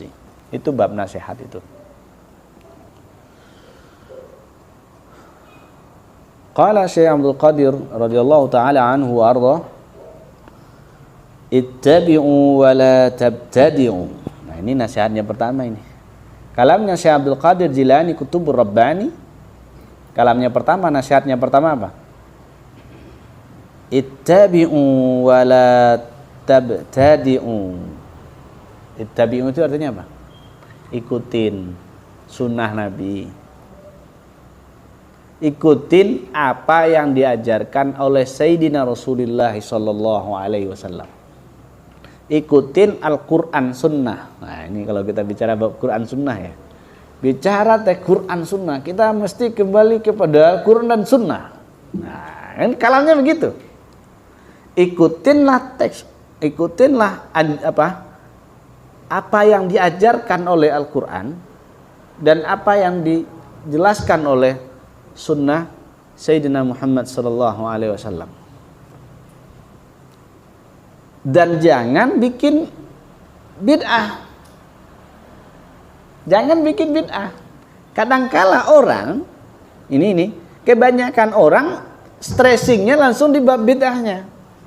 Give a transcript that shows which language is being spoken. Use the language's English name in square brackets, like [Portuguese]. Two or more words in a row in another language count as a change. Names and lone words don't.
[Indonesian] Itu bab nasihat itu. [Arabic] قال الشيخ عبد القادر رضي الله تعالى عنه وأرضاه، اتبعوا ولا تبتدعوا. [Indonesian] Nah, ini nasihatnya pertama ini. Kalamnya Syekh Abdul Qadir Jilani Kutubur Rabbani. Kalamnya pertama, nasihatnya pertama apa? [Arabic] اتبعوا ولا تبتدعوا. [Indonesian] Ittabi'u itu artinya apa? Ikutin sunnah Nabi. Ikutin apa yang diajarkan oleh Sayyidina Rasulullah [Arabic] صلى الله عليه وسلم. [Indonesian] Ikutin Al-Quran Sunnah. Nah ini kalau kita bicara bab Quran Sunnah ya. Bicara teh Quran Sunnah, kita mesti kembali kepada Al-Quran dan Sunnah. Nah kan kalamnya begitu. Ikutinlah teks, ikutinlah apa yang diajarkan oleh Al-Quran dan apa yang dijelaskan oleh Sunnah Sayyidina Muhammad [Arabic] صلى الله عليه وسلم. [Indonesian] Dan jangan bikin bid'ah. Jangan bikin bid'ah. Kadangkala orang ini kebanyakan orang stressingnya langsung di bab bid'ahnya.